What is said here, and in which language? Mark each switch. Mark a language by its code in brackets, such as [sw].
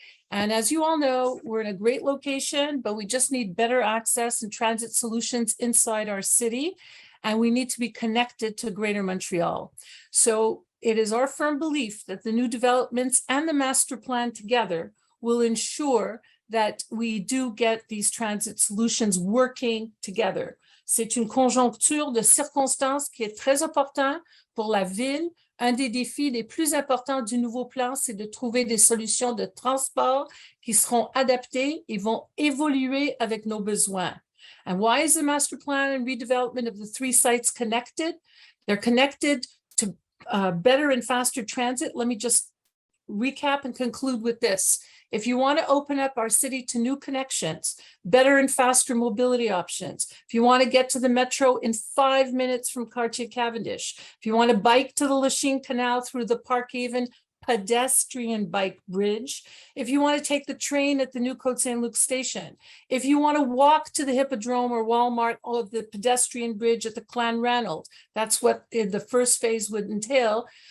[en] And as you all know, we're in a great location, but we just need better access and transit solutions inside our city. And we need to be connected to Greater Montreal. So it is our firm belief that the new developments and the master plan together will ensure that we do get these transit solutions working together. [fr] C'est une conjoncture de circonstances qui est très important pour la ville. Un des défis les plus importants du nouveau plan, c'est de trouver des solutions de transport qui seront adaptées et vont évoluer avec nos besoins. [en] And why is the master plan and redevelopment of the 3 sites connected? They're connected to better and faster transit. Let me just recap and conclude with this. If you want to open up our city to new connections, better and faster mobility options, if you want to get to the metro in 5 minutes from Quartier Cavendish, if you want to bike to the Lachine Canal through the Park-Haven pedestrian bike bridge, if you want to take the train at the new Côte Saint-Luc station, if you want to walk to the Hippodrome or Walmart or the pedestrian bridge at the Clan Ranald, that's what the first phase would entail.